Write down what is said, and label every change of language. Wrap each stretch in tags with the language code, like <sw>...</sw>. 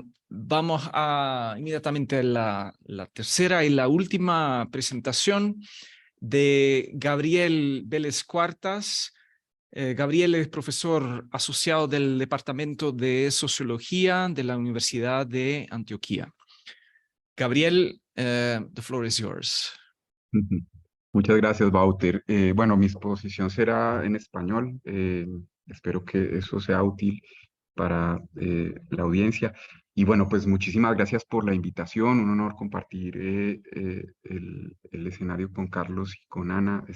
<es>Vamos inmediatamente a la tercera y la última presentación de Gabriel Velez Cuartas, Gabriel es profesor asociado del Departamento de Sociología de la Universidad de Antioquia.</es> <en>Gabriel, the floor is yours.</en> <es>Muchas gracias, Wouter. Bueno, mi exposición será en español. Espero que eso sea útil para la audiencia. Y bueno, pues muchísimas gracias por la invitación. Un honor compartir el escenario con Carlos y con Ana.</es>